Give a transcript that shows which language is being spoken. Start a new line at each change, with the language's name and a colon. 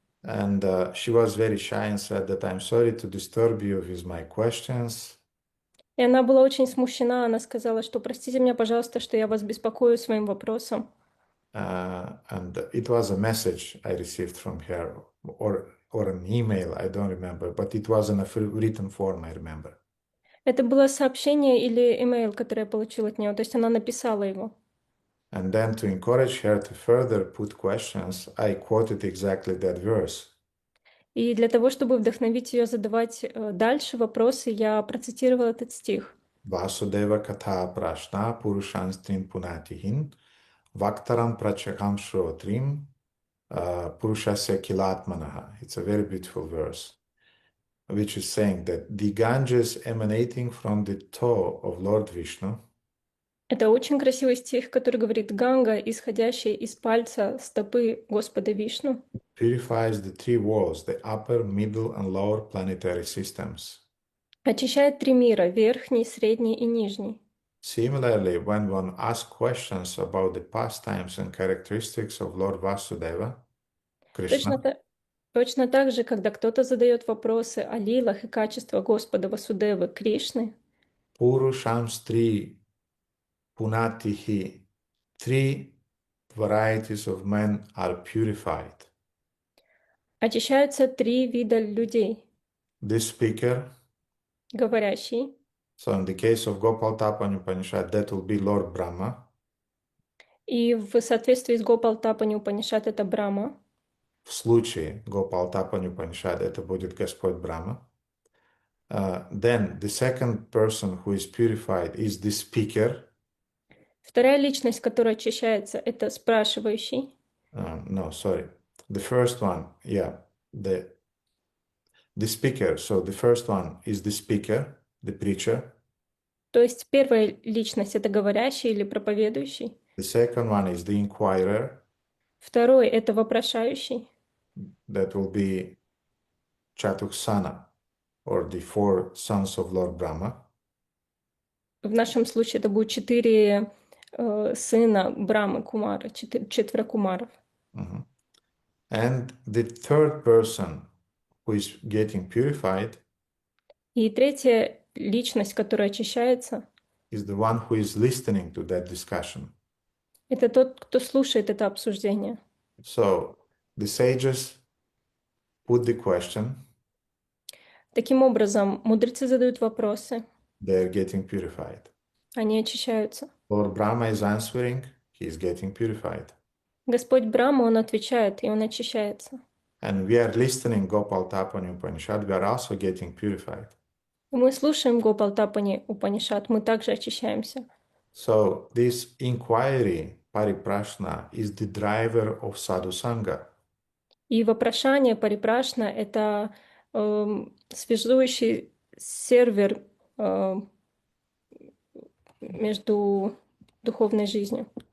English: And she was very shy and said that I'm sorry to disturb you with my questions.
Russian: И она была очень смущена. Она сказала, что простите меня, пожалуйста, что я вас беспокою своим вопросом.
English: And it was a message I received from her, or an email, I don't remember, but it was in a written form, I remember.
Russian: Это было сообщение или имейл, которое я получила от нее, то есть она написала его.
English: And then to encourage her to further put questions, I quoted exactly that verse.
Russian: И для того, чтобы вдохновить ее задавать дальше вопросы, я процитировала этот стих.
Sanskrit: Vasudeva katha prashna purushanstin punatihin vaktaram prachakam shrotrim purushasya kilatmanaha.
English: It's a very beautiful verse, which is saying that the Ganges emanating from the toe of Lord Vishnu.
Russian: Это очень красивый стих, который говорит: Ганга, исходящая из пальца стопы Господа Вишну,
English: Purifies the three worlds, the upper, middle, and lower planetary systems.
Russian: очищает три мира: верхний, средний и нижний.
English: Similarly, when one asks questions about the pastimes and characteristics of Lord Vasudeva, Krishna,
Russian: Точно так же, когда кто-то задает вопросы о лилах и качествах Господа Васудевы, Кришны,
Sanskrit: Purusham Stri Punatihi,
English: three varieties of men are purified.
Russian: Очищаются 3 вида людей.
English: This speaker,
Russian: Говорящий.
English: so in the case of Gopalatapani Upanishad, that will be Lord Brahma.
Russian: И в соответствии с Гопалтапани Упанишад это Брахма. В случае Gopalатapani Upanishad, это будет Господь Брахма.
English: Then the second person who is purified is the speaker.
Russian: Вторая личность, которая очищается, это спрашивающий.
English: No, sorry. The first one, yeah, the speaker. So the first one is the speaker, the preacher.
Russian: То есть первая личность это говорящий или проповедующий.
English: The second one is the inquirer.
Russian: Второй это вопрошающий.
English: That will be Chatuksana, or the 4 sons of Lord Brahma.
Russian: В нашем случае это будет 4 сына Брамы Кумара, 4 кумаров. Mhm.
English: And the third person who is getting purified
Russian: И третья личность, которая очищается,
English: is the one who is listening to that discussion.
Russian: это тот, кто слушает это обсуждение.
English: So the sages put the question,
Russian: Таким образом, мудрецы задают вопросы,
English: they are getting purified.
Russian: они очищаются.
English: Lord Brahma is answering, he is getting purified.
Russian: Господь Брахма, он отвечает, и он очищается.
English: And we are listening Gopalatapani Upanishad, we are also getting purified.
Russian: Мы слушаем Гопалтапани Упанишад, мы также очищаемся.
English: So this inquiry, pariprashna, is the driver of sadhu sangha.
Russian: И вопрошание, парипрашна — это связующий сервер между духовной жизнью